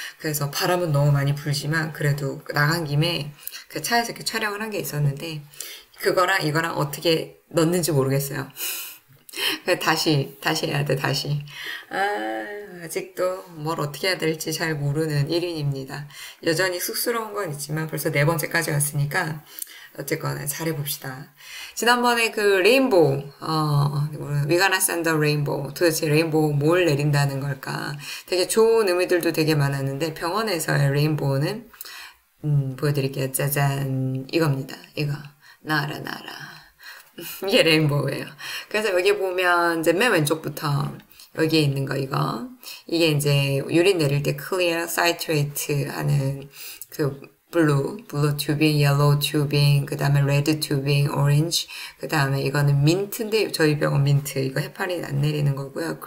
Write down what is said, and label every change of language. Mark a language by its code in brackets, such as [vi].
[ko] 그래서 바람은 너무 많이 불지만 그래도 나간 김에 그 차에서 이렇게 촬영을 한 게 있었는데 그거랑 이거랑 어떻게 넣는지 모르겠어요. 다시 해야 돼, 다시. 아직도 뭘 어떻게 해야 될지 잘 모르는 1인입니다. 여전히 쑥스러운 건 있지만 벌써 네 번째까지 왔으니까 어쨌거나 잘해봅시다. 지난번에 그 레인보우, [en] We gonna send a rainbow. [ko] 도대체 레인보우 뭘 내린다는 걸까? 되게 좋은 의미들도 되게 많았는데 병원에서의 레인보우는, 보여드릴게요. 짜잔. 이겁니다. 이거. 나라, 나라. 이게 레인보우예요. 그래서 여기 보면 이제 맨 왼쪽부터 여기에 있는 거 이거 이게 이제 유리 내릴 때 clear citrate 하는 그 블루 튜빙, 옐로우 튜빙, 그 다음에 레드 튜빙, 오렌지, 그 다음에 이거는 민트인데 저희 병원 민트 이거 헤파린 안 내리는 거고요.